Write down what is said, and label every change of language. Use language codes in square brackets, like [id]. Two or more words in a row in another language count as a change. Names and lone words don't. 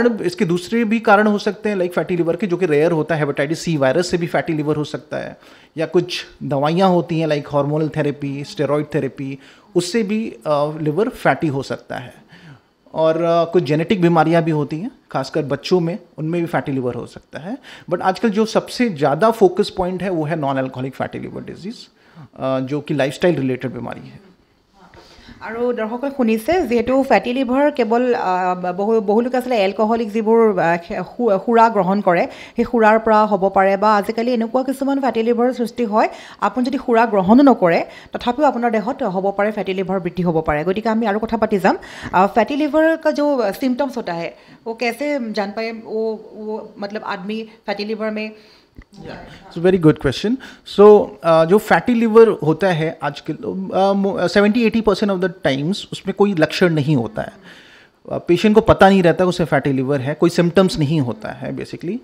[hi] इसके दूसरे भी कारण हो सकते हैं [en] like fatty liver [hi] के जो कि रेयर होता है [en] hepatitis C virus [hi] से भी [en] fatty liver [hi] हो सकता है या कुछ दवाइयाँ होती हैं [en] like hormonal therapy steroid therapy [hi] उससे भी [en] liver fatty [hi] हो सकता है और कुछ जेनेटिक बीमारियां भी होती हैं खासकर बच्चों में उनमें भी [en] fatty liver [hi] हो सकता है बट आजकल जो सबसे ज़्यादा [en] focus point [hi] है वो है [en] non alcoholic fatty liver disease [hi] जो कि [en] lifestyle related [hi] बीमारी है [as] আৰু দৰ্শকে শুনিছে যিহেতু [en] fatty liver [as] কেৱল বহু লোক আচলতে এলকহলিক যিবোৰ সুৰা গ্ৰহণ কৰে সেই সুৰাৰ পৰা হ'ব পাৰে বা আজিকালি এনেকুৱা কিছুমান ফেটি লিভাৰৰ সৃষ্টি হয় আপুনি যদি সুৰা গ্ৰহণো নকৰে তথাপিও আপোনাৰ দেহত হ'ব পাৰে [en] fatty liver [as] বৃদ্ধি হ'ব পাৰে। গতিকে আমি আৰু কথা পাতি যাম [en] fatty liver [hi] का जो सिम्टम्स होता है वो कैसे जान पाए वो मतलब आदमी [en] fatty liver [hi] में [en] it's very good question. [hi] सो जो [en] fatty liver [hi] होता है आजकल 70-80% [en] of the times [hi] उसमें कोई लक्षण नहीं होता है, पेशेंट को पता नहीं रहता उसे [en] fatty liver [hi] है, कोई सिम्टम्स नहीं होता है बेसिकली।